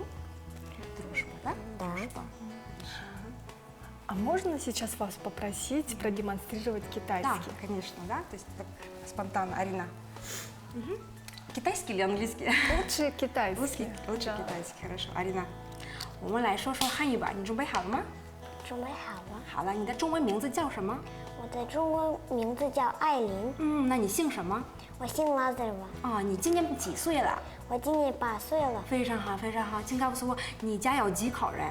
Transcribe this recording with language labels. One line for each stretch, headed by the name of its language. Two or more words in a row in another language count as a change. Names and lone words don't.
Russian: Дружба, да? Да. Дружба. А можно сейчас вас попросить продемонстрировать Да, китайский? конечно, да. То есть так спонтанно, Арина. Китайский или английский? Лучше китайский. Лучше Да. китайский, хорошо. Арина,
Chinese: 我们来说说汉语吧，你准备好了吗？准备好了。好了，你的中文名字叫什么？我的中文名字叫艾琳，那你姓什么？我姓拉兹瓦，啊，你今年几岁了？我今年8岁了，非常好，非常好。请告诉我，你家有几口人？